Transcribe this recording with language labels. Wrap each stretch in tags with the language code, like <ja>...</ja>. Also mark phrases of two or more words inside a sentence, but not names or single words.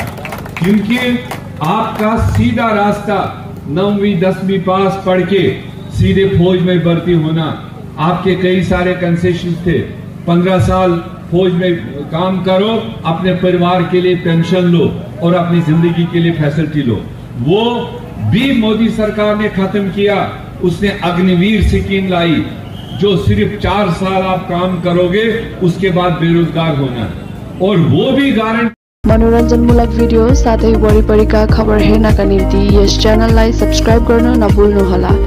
<hi>क्योंकि आपका सीधा रास्ता 9वीं 10वीं पास पढ़ के सीधे फौज में भर्ती होना, आपके कई सारे कंसेशन थे, 15 साल फौज में काम करो, अपने परिवार के लिए पेंशन लो और अपनी जिंदगी के लिए फैसिलिटी लो। वो भी मोदी सरकार ने खत्म किया उसने अग्निवीर स्कीम लाई, जो सिर्फ 4 साल आप काम करोगे उसके बाद बेरोजगार होना है, और वो भी गारंटी।</hi> <ne>मनोरञ्जनमूलक भिडियो साथै वरिपरिका खबर हेर्नका निम्ति यस च्यानललाई सब्स्क्राइब गर्न नभुल्नुहोला।</ne>